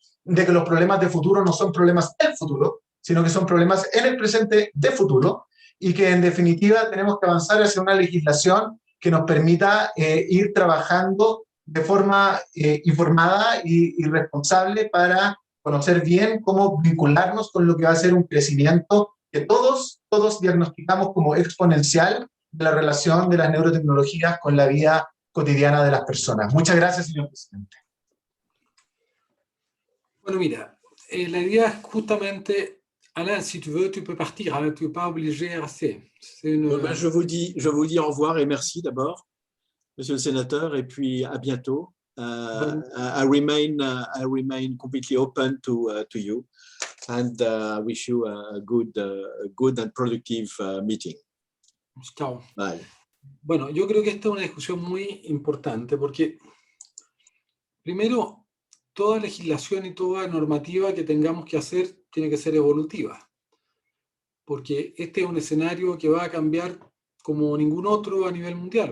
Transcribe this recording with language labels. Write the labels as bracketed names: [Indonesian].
[Spanish] de que los problemas de futuro no son problemas del futuro, sino que son problemas en el presente de futuro, y que en definitiva tenemos que avanzar hacia una legislación que nos permita ir trabajando de forma informada y responsable para conocer bien cómo vincularnos con lo que va a ser un crecimiento que todos diagnosticamos como exponencial de la relación de las neurotecnologías con la vida cotidiana de las personas. Muchas gracias, señor presidente. Bueno, mira, la idea es justamente, [French] Alain, si tu veux, tu peux partir, hein, tu n'es pas obligé de rester. Je vous dis au revoir et merci d'abord, Monsieur le Sénateur, et puis à bientôt. [English] I remain completely open to you, and wish you a good and productive meeting. [Spanish] Chao. [English] Bye. [Spanish] Bueno, yo creo que esta es una discusión muy importante porque, primero, toda legislación y toda normativa que tengamos que hacer tiene que ser evolutiva, porque este es un escenario que va a cambiar como ningún otro a nivel mundial.